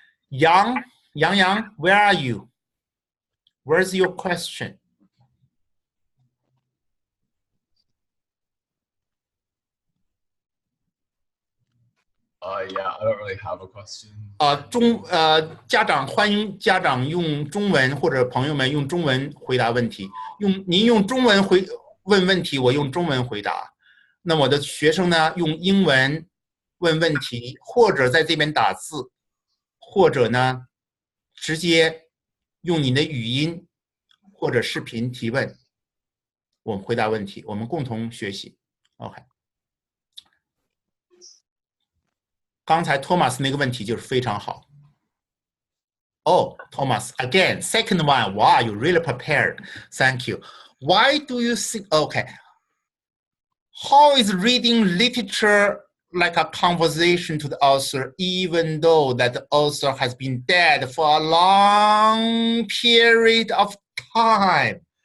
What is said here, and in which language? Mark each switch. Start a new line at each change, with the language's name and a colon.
English: Yang, where are you? Where's your question? Yeah, I don't really have a question.
Chinese: 家长欢迎家长用中文或者朋友们用中文回答问题。您用中文问问题，我用中文回答。那我的学生呢，用英文问问题，或者在这边打字，或者呢，直接用你的语音或者视频提问，我们回答问题，我们共同学习。 OK。刚才 Thomas 那个问题就是非常好。
English: Oh, Thomas, again, second one. Wow, you really prepared. Thank you. Why do you think, okay. How is reading literature like a conversation to the author, even though that the author has been dead for a long period of time?